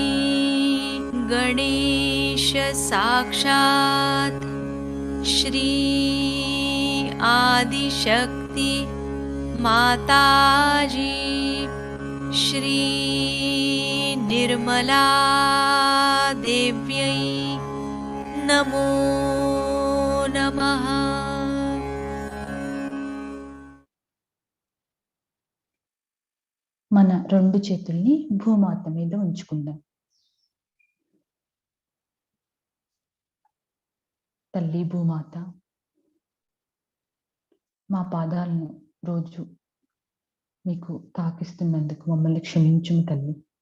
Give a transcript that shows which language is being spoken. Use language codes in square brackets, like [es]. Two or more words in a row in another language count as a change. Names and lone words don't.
[sa] गणेश साक्षात् श्री आदिशक्ति माताजी श्री निर्मला देव्यै नमो नमः। [te] మన 2 చేతుల్ని భూమాత మీద ఉంచుకుందాం. తల్లి భూమాత, మా పాదాలను రోజు మీకు తాకిస్తున్నందుకు మమ్మల్ని క్షమించుము తల్లి.